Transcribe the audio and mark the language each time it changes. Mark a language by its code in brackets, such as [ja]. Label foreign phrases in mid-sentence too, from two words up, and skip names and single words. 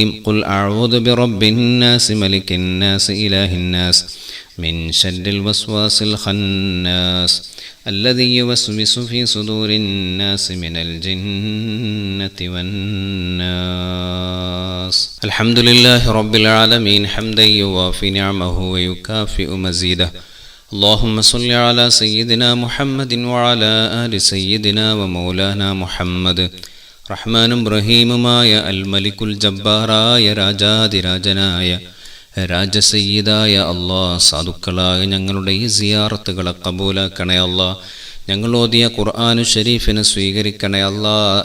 [ar] قل أعوذ برب الناس ملك الناس إله الناس من شر الوسواس الخناس الذي يوسوس في صدور الناس من الجنة والناس. الحمد لله رب العالمين حمدا يوافي نعمه ويكافئ مزيده. اللهم صل على سيدنا محمد وعلى آل سيدنا ومولانا محمد. [ml] റഹ്മാനും റഹീമുമായ [ar] الملك الجبار [ml] രാജാതിരാജനായ രാജസയ്യിദായ അല്ലാഹ്, സാധുക്കളായ ഞങ്ങളുടെ ഈ സിയാറത്തുകളെ കബൂലാക്കണേ അല്ലാഹ്. ഞങ്ങൾ ഓതിയ ഖുർആനു ഷരീഫിനെ സ്വീകരിക്കണേ അല്ലാഹ്.